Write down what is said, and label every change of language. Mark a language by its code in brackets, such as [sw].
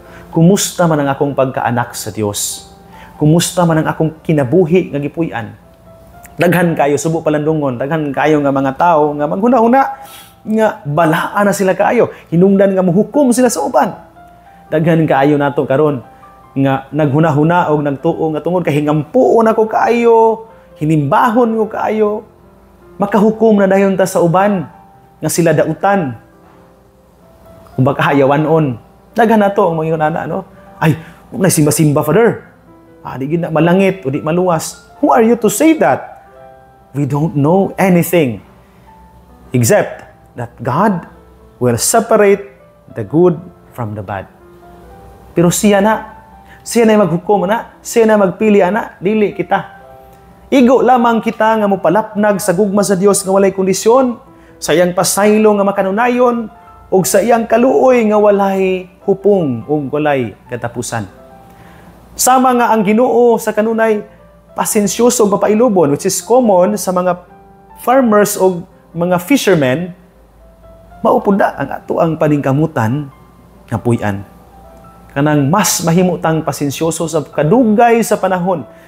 [ceb] Kumusta man ang akong pagkaanak sa Dios? Kumusta man ang akong kinabuhi nga gipuy-an? Daghan kayo subo palandungon, daghan kayo nga mga tao nga maghuna-huna nga balaan na sila kaayo, hinungdan nga muhukom sila sa uban. Daghan kaayo nato karon nga naghuna-huna og nagtuo nga tungod kay hingampuon ako kaayo, hinimbahon ko kaayo, makahukom na dayon ta sa uban nga sila dautan. Kung baka hayawanon. Daghan nato ang mga ana no. Ay, na simba-simba father. Di gid na malangit o di maluwas. [en] Who are you to say that? We don't know anything except that God will separate the good from the bad. [ceb] Pero siya na maghukom na, siya na magpili ana, dili kita. Igo lamang kita nga mopalapnag sa gugma sa Dios nga walay kondisyon, sa iyang pasaylo nga makanunayon, ug sa iyang kaluoy nga walay hupong ug walay katapusan. Sama nga ang Ginoo sa kanunay pasensyoso ug mapailubon, [en] which is common [ceb] sa mga farmers o mga fishermen, maupunda ang ato ang paningkamutan nga puy-an. Kanang mas mahimutang pasensyoso sa kadugay sa panahon.